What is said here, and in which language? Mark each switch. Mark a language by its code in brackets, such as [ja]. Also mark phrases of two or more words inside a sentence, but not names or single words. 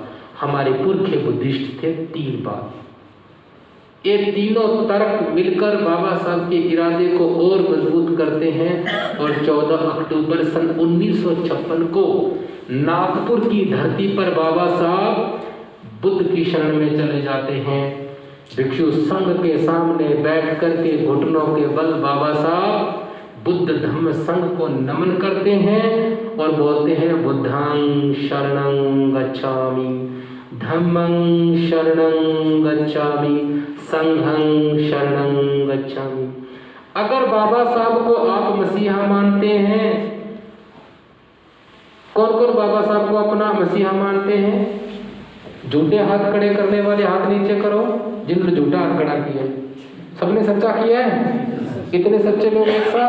[hi] हमारे पुरखे बुद्धिस्ट थे, 3 बात। ये तीनों तर्क मिलकर बाबा साहब के इरादे को और मजबूत करते हैं और 14 अक्टूबर सन 1956 को नागपुर की धरती पर बाबा साहब बुद्ध की शरण में चले जाते हैं। भिक्षु संघ के सामने बैठ करके घुटनों के बल बाबा साहब बुद्ध धम्म संघ को नमन करते हैं और बोलते हैं [pi] बुद्धं शरणं गच्छामि, धम्मं शरणं गच्छामि, संघं शरणं गच्छामि। [hi] अगर बाबा साहब को आप मसीहा मानते हैं, कौन कौन बाबा साहब को अपना मसीहा मानते हैं? झूठे हाथ खड़े करने वाले हाथ नीचे करो जिन्होंने झूठा हाथ खड़ा किया। सबने सच्चा किया है? कितने सच्चे लोग एक साथ?